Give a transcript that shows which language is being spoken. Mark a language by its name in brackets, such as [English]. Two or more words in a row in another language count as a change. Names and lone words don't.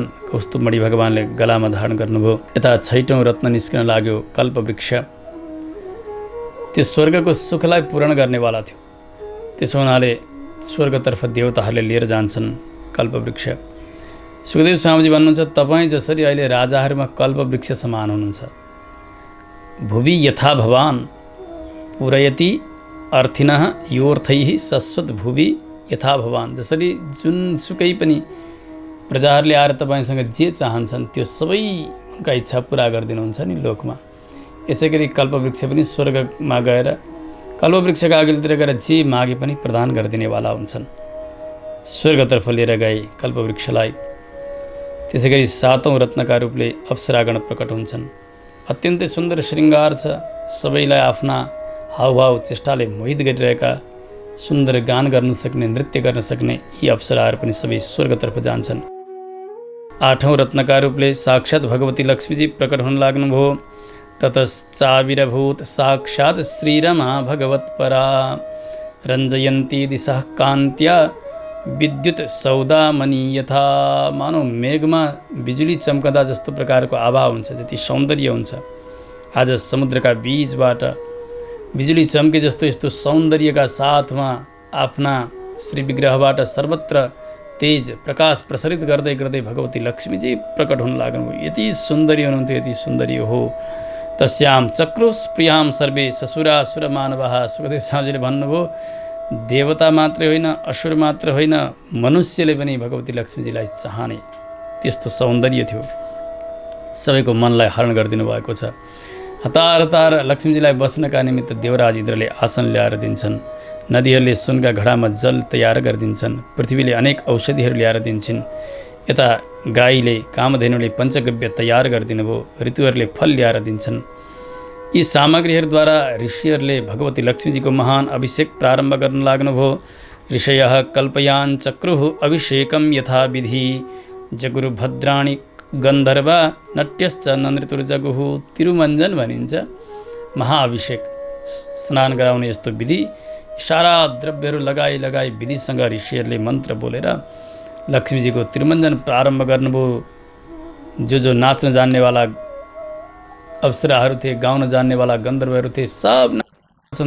[Nepali] कौस्तुभमणि भगवान्ले गलामा धारण गर्नुभयो। यता 6औं रत्न निस्कन लाग्यो, कल्पवृक्ष। त्यो स्वर्गको सुखलाई पूर्ण गर्नेवाला थियो। त्यसो हुनाले स्वर्गतर्फ देवताहरूले लिएर जान्छन् कल्पवृक्ष। सुखदेव स्वामीजी भन्नुहुन्छ, तपाईँ जसरी अहिले राजाहरूमा कल्पवृक्ष समान हुनुहुन्छ। [Sanskrit] भुवि यथा भवान् पूरयति अर्थिनः योर्थैः शश्वत भुवि यथा भवान्। [Nepali] जसरी जुनसुकै पनि प्रजाहरूले आएर तपाईँसँग जे चाहन्छन् त्यो सबै उनका इच्छा पुरा गरिदिनुहुन्छ नि लोकमा। यसै गरी कल्पवृक्ष पनि स्वर्गमा गएर कल्पवृक्षका अघिल्तिर गएर जे मागे पनि प्रदान गरिदिनेवाला हुन्छन्। स्वर्गतर्फ लिएर गए कल्पवृक्षलाई। त्यसै गरी 7औं रत्नका रूपले अप्सरागण प्रकट हुन्छन्। अत्यन्तै सुन्दर श्रृङ्गार छ। सबैलाई आफ्ना हावभाव चेष्टाले मोहित गरिरहेका, सुन्दर गान गर्न सक्ने, नृत्य गर्न सक्ने यी अप्सराहरू पनि सबै स्वर्गतर्फ जान्छन्। 8औं रत्नका रूपले साक्षात् भगवती लक्ष्मीजी प्रकट हुन लाग्नुभयो। [Sanskrit] ततश्चाविरभूत साक्षात् श्रीरमा भगवत्परा, रञ्जयन्ती दिशः कान्त्या विद्युत सौदामणि यथा। [Nepali] मानव मेघमा बिजुली चम्कदा जस्तो प्रकारको आभा हुन्छ, जति सौन्दर्य हुन्छ। आज समुद्रका बीचबाट बिजुली चम्के जस्तो यस्तो सौन्दर्यका साथमा आफ्ना श्री विग्रहबाट सर्वत्र तेज प्रकाश प्रसरित गर्दै गर्दै भगवती लक्ष्मीजी प्रकट हुन लाग्नुभयो। यति सुन्दरी हुनुहुन्थ्यो, यति सुन्दरी हो। [Sanskrit] तस्याम चक्रुष प्रियाम सर्वे ससुरासुर मानवः। [Nepali] सुखदेव स्वामीजीले भन्नुभयो, देवता मात्रै होइन, असुर मात्र होइन, मनुष्यले पनि भगवती लक्ष्मीजीलाई चाहने त्यस्तो सौन्दर्य थियो। सबैको मनलाई हरण गरिदिनु भएको छ। हतार हतार लक्ष्मीजीलाई बस्नका निमित्त देवराज इन्द्रले आसन ल्याएर दिन्छन्। नदीहरूले सुनका घडामा जल तयार गरिदिन्छन्। पृथ्वीले अनेक औषधिहरू ल्याएर दिन्छन्। यता गाईले, कामधेनुले पञ्चगव्य तयार गरिदिनु भयो। ऋतुहरूले फल ल्याएर दिन्छन्। यी सामग्रीहरूद्वारा ऋषिहरूले भगवती लक्ष्मीजीको महान अभिषेक प्रारम्भ गर्न लाग्नुभयो। [Sanskrit] ऋषयः कल्पयान् चक्रुः अभिषेकं यथा विधि जगुरु भद्राणि गन्धर्वा नट्यश्च ननृतुर्जगुः। [Nepali] तिरुमञ्जन भनिन्छ महाअभिषेक, स्नान गराउने यस्तो विधि। सारा द्रव्यहरू लगाई विधिसँग ऋषिहरूले मन्त्र बोलेर लक्ष्मीजीको तिरुमञ्जन प्रारम्भ गर्नुभयो। जो नाच्न जान्नेवाला अप्सराहरू थिए, गाउन जान्नेवाला गन्धर्वहरू थिए, सब छन्।